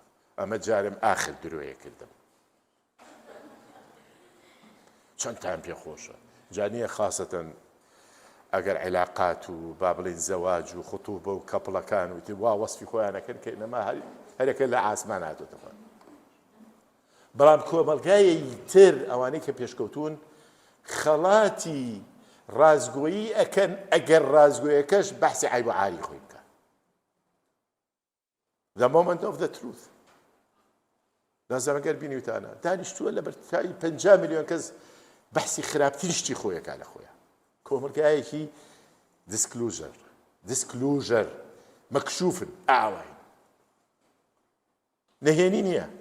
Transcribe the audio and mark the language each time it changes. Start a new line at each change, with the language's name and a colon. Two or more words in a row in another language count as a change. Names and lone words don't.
Central Kurdish: ئەمە جارم ئاخر درۆیە کردم. چەندتان پێ خۆشە جانیە خاستەن ئەگەر علاقات و با بڵێن زەواج و خوتوبە و کەپڵەکان و وا وەسفی خۆیانەکەن کە ئینەما هەرێکە لە ئاسمان هاتوتەوە. بەڵام کۆمەڵگایەکی تر ئەوانەی کە پێشکەوتون خەڵاتی ڕازگۆیی ئەکەن ئەگەر ڕازگۆیەکەش بەحسی عیب و عاری خۆی بکە.
English: The moment of the truth.
Central Kurdish: نازانم ئەگەر بینیوتانە دانیشتووە لە بەرتایی 50 میلیۆن کەس بەحسی خراپترین شتی خۆیەکە لە خۆیان. کۆمەڵگایەکی disclosure مەکشوفن ئاوای نەهێنی نییە.